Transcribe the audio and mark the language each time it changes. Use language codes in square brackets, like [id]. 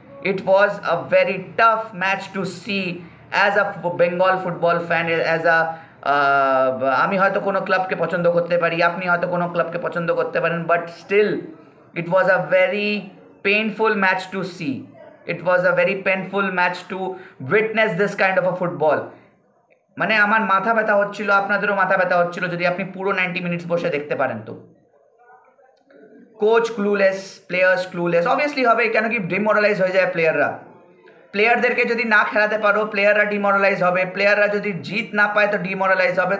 [en] it was a very tough match to see as a Bengal football fan, as a [bn] আমি হয়তো কোনো ক্লাবকে পছন্দ করতে পারি, আপনি হয়তো কোনো ক্লাবকে পছন্দ করতে পারেন, [en] But still it was a very painful match to see. It was a very painful match to witness this kind of a football. [bn] মানে আমার মাথা ব্যথা হচ্ছিল, আপনাদেরও মাথা ব্যথা হচ্ছিল যদি আপনি পুরো 90 মিনিটস বসে দেখতে পারেন। তো [en] coach clueless, players clueless, obviously [bn] হবে, কেন কি ডিমোরালাইজ হয়ে যায় প্লেয়াররা। প্লেয়ারদেরকে যদি না খেলাতে পারো প্লেয়াররা ডিমোরালাইজ হবে, প্লেয়াররা যদি জিত না পায় তো ডিমোরালাইজ হবে।